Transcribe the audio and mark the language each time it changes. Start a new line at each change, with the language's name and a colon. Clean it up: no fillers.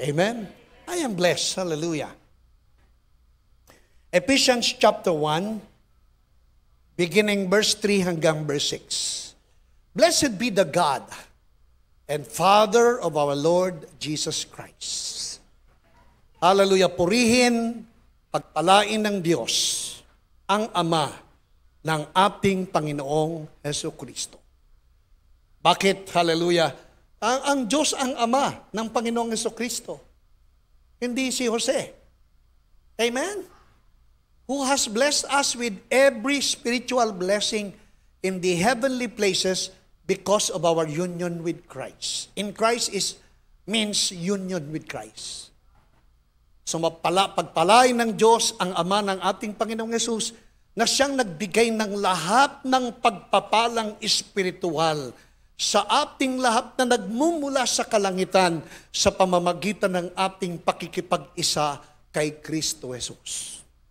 English: Amen? I am blessed. Hallelujah. Ephesians chapter 1, beginning verse 3
Filipino: hanggang
English: verse 6. Blessed be the God and Father of our Lord Jesus Christ. Hallelujah.
Filipino: Purihin, pagpalain ng Diyos, ang Ama ng ating Panginoong Jesucristo. Bakit? Hallelujah. Ang Diyos ang Ama ng Panginoong Jesucristo. Hindi si Jose. Amen?
English: Who has blessed us with every spiritual blessing in the heavenly places because of our union with Christ. In Christ means union with Christ.
Filipino: So pagpalain ng Diyos ang Ama ng ating Panginoong Yesus na siyang nagbigay ng lahat ng pagpapalang espiritual sa ating lahat na nagmumula sa kalangitan sa pamamagitan ng ating pakikipag-isa kay Kristo Jesus.